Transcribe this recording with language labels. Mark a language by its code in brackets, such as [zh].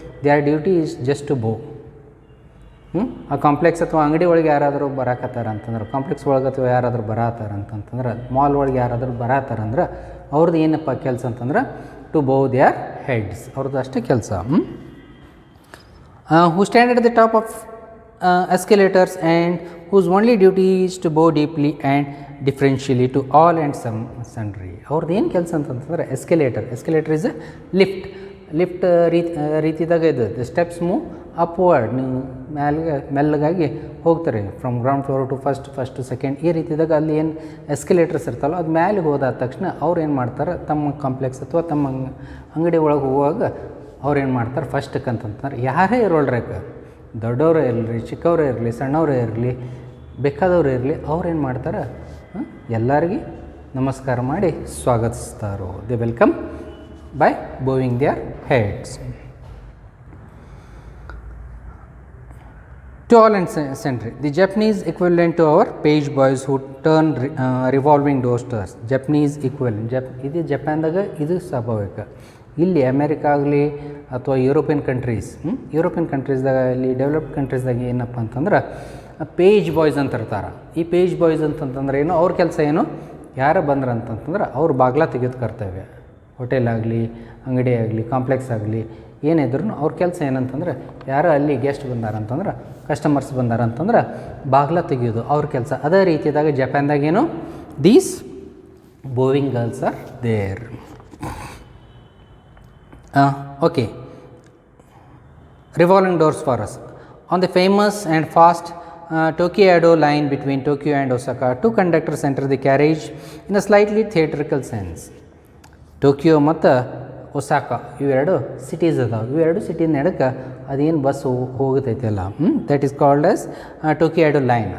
[en] Their duty is just to bow. [kn] ಆ complex ಅಥವಾ ಅಂಗಡಿ ಒಳಗೆ ಯಾರಾದರೂ ಬರಾಕತ್ತಾರ ಅಂತಂದ್ರೆ, ಕಾಂಪ್ಲೆಕ್ಸ್ ಒಳಗೆ ಅಥವಾ ಯಾರಾದರೂ ಬರತ್ತಾರ ಅಂತಂತಂದ್ರೆ, ಮಾಲ್ ಒಳಗೆ ಯಾರಾದರೂ ಬರತ್ತಾರಂದ್ರೆ ಅವ್ರದ್ದು ಏನಪ್ಪ ಕೆಲಸ ಅಂತಂದ್ರೆ [en] to bow their heads, [kn] ಅವ್ರದ್ದು ಅಷ್ಟೇ ಕೆಲಸ. [en] who stand at the top of escalators and whose only duty is to bow deeply and differentially to all and sundry. [kn] ಅವ್ರದ್ದು ಏನು ಕೆಲಸ ಅಂತಂತಂದ್ರೆ [en] Escalator is a lift ರೀತಿದಾಗ ಇದು steps move upward. [kn] ನೀವು ಮೆಲ್ಲಗಾಗಿ ಹೋಗ್ತಾರೆ [en] From ground floor to first to second. [kn] ಈ ರೀತಿದಾಗ ಅಲ್ಲಿ ಏನು ಎಸ್ಕಲೇಟರ್ಸ್ ಇರ್ತಲ್ಲ ಅದು ಮೇಲೆ ಹೋದಾದ ತಕ್ಷಣ ಅವ್ರು ಏನು ಮಾಡ್ತಾರೆ, ತಮ್ಮ ಕಾಂಪ್ಲೆಕ್ಸ್ ಅಥವಾ ತಮ್ಮ ಅಂಗಡಿ ಒಳಗೆ ಹೋಗುವಾಗ ಅವ್ರು ಏನು ಮಾಡ್ತಾರೆ, ಫಸ್ಟಕ್ಕೆ ಅಂತಂತಾರೆ ಯಾರೇ ಇರೋಳ್ರಕ, ದೊಡ್ಡವರೇ ಇರಲಿ ಚಿಕ್ಕವರೇ ಇರಲಿ ಸಣ್ಣವರೇ ಇರಲಿ ಬೇಕಾದವ್ರು ಇರಲಿ, ಅವ್ರೇನು ಮಾಡ್ತಾರೆ ಎಲ್ಲರಿಗೆ ನಮಸ್ಕಾರ ಮಾಡಿ ಸ್ವಾಗತಿಸ್ತಾರೋ. [en] They welcome by bowing their heads. To all and sundry. The Japanese equivalent to our page boys who turn revolving doors to us. Japanese equivalent. [kn] ಇದು ಜಪಾನ್ದಾಗ ಇದು ಸ್ವಾಭಾವಿಕ. ಇಲ್ಲಿ ಅಮೇರಿಕಾ ಆಗಲಿ ಅಥವಾ ಯುರೋಪಿಯನ್ ಕಂಟ್ರೀಸ್ದಾಗ ಇಲ್ಲಿ ಡೆವಲಪ್ಡ್ ಕಂಟ್ರೀಸ್ದಾಗ ಏನಪ್ಪ ಅಂತಂದ್ರೆ ಪೇಜ್ ಬಾಯ್ಸ್ ಅಂತ ಇರ್ತಾರೆ. ಈ ಪೇಜ್ ಬಾಯ್ಸ್ ಅಂತಂತಂದ್ರೆ ಏನು, ಅವ್ರ ಕೆಲಸ ಏನು, ಯಾರು ಬಂದ್ರೆ ಅಂತಂತಂದ್ರೆ ಅವ್ರು ಬಾಗ್ಲ ತೆಗೆದು ಕರ್ತವ್ಯ. ಹೋಟೆಲ್ ಆಗಲಿ, ಅಂಗಡಿ ಆಗಲಿ, ಕಾಂಪ್ಲೆಕ್ಸ್ ಆಗಲಿ, ಏನಿದ್ರು ಅವ್ರ ಕೆಲಸ ಏನಂತಂದ್ರೆ ಯಾರೋ ಅಲ್ಲಿ ಗೆಸ್ಟ್ ಬಂದಾರಂತಂದ್ರೆ, ಕಸ್ಟಮರ್ಸ್ ಬಂದಾರಂತಂದ್ರೆ ಬಾಗಿಲ ತೆಗೆಯೋದು ಅವ್ರ ಕೆಲಸ. ಅದೇ ರೀತಿಯಾದಾಗ ಜಪಾನ್ದಾಗೇನು [en] These bowing girls are there. Okay, revolving doors for us. On the famous and fast Tokyo-Edo line between Tokyo and Osaka, two conductors enter the carriage in a slightly theatrical sense. [kn] Tokyo ಮತ್ತು Osaka ಇವೆರಡು cities ಅದಾವೆ. ಇವೆರಡು city ನಡಕ್ಕೆ ಅದೇನು bus ಹೋಗುತ್ತೈತಲ್ಲ, [en] That is called as Tokyo Edo line.